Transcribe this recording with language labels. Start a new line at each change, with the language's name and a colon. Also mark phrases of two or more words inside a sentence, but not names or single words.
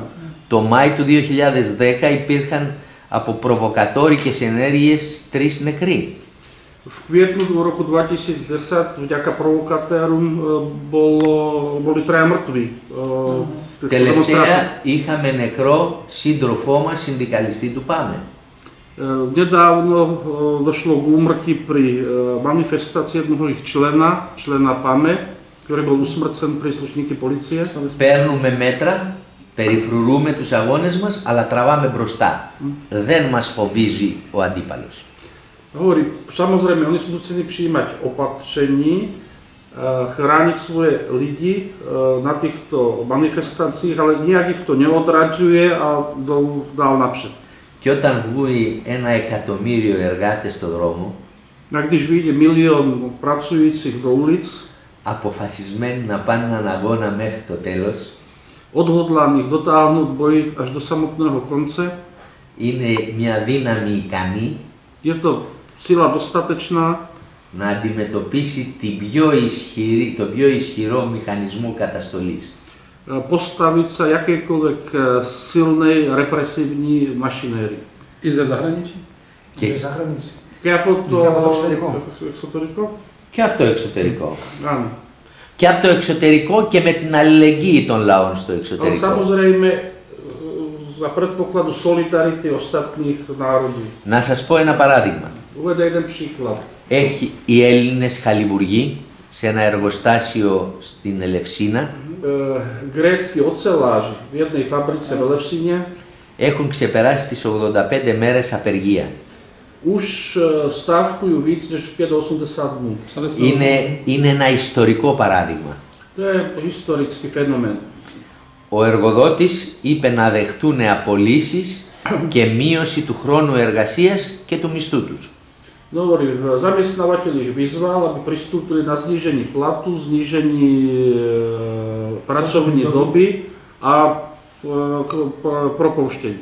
Greek: Το Μάη του 2010 υπήρχαν από προβοκατόρικες ενέργειες 3 νεκροί.
Slovak: V kvietnu roku 2010 vďaka provokatérom boli 3 mŕtvi.
Greek: Τελευταία είχαμε νεκρό σύντροφό μας, συνδικαλιστή του ΠΑΜΕ.
Slovak: Nedávno došlo k úmrtí pri manifestácii jednoho ich člena PAME, ktorý bol usmrcen príslušníky policie.
Greek: Παίρνουμε μέτρα, περιφρουρούμε τους αγώνες μας, αλλά τραβάμε μπροστά. Δεν μας φοβίζει ο αντίπαλος.
Slovak: Hovorí, samozrejme, oni sú nútení prijímať opatrení, chrániť svoje lidi na týchto manifestáciách, ale nijak ich to neodradzuje a dál napřed.
Greek: Και όταν βγει 1.000.000 εργάτες στον δρόμο,
Czech: A když vyjde 1 000 000 pracujícich do ulic,
Greek: αποφασισμένοι να πάνε έναν αγώνα μέχρι το τέλος,
Slovak: odhodlaných dotáhnuť boj až do samotného konce,
Greek: είναι μια δύναμη ικανή
Slovak: je to sila dostatečná
Greek: να αντιμετωπίσει τον πιο ισχυρό μηχανισμό καταστολής.
Slovak: postaviť sa jakékoľvek silnej represívnej mašinérii.
Czech: I ze zahraničí?
Greek: Και zahraničí. Και από το εξωτερικό. Και από το εξωτερικό.
Slovak: Áno.
Greek: Και από το εξωτερικό και με την αλληλεγγύη των λαών στο
Slovak: Ale
Greek: εξωτερικό.
Slovak: samozrejme za predpokladu solidarity ostatných národov.
Greek: Να σας πω ένα παράδειγμα.
Slovak: Uvedem jeden príklad.
Greek: Οι Έλληνες χαλιβουργοί σε ένα εργοστάσιο στην Ελευσίνα
Slovak: Grécki oceláři v jednej fabrice v Elefsine
Greek: έχουν ξεπεράσει τις 85 μέρες απεργία.
Slovak: už stávkujú víc než 580 dní.
Greek: Είναι ένα ιστορικό παράδειγμα.
Slovak: To je historický fenomén.
Greek: Ο εργοδότης είπε να δεχτούν απολύσεις και μείωση του χρόνου εργασίας και του μισθού τους.
Slovak: Hovorí, zamestnávateľ ich vyzval, aby pristúpili na znížení platu, znížení pracovní doby a propouštení.